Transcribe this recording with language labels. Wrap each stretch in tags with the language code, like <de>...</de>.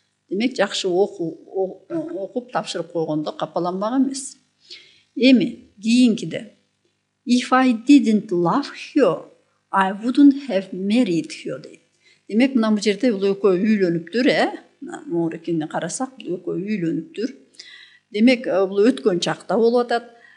<ky>Демек жакшы окуп тапшырып койгондо капаланмак эмес. Эми кийинкиде</ky> <en>if I didn't love her, I wouldn't have married her</en> <ky>дейт. Демек мына бул жерде бул экөө үйлөнүптүр, Морикини карасак, бул экөө үйлөнүптүр. Демек бул өткөн чакта болуп атат.</ky>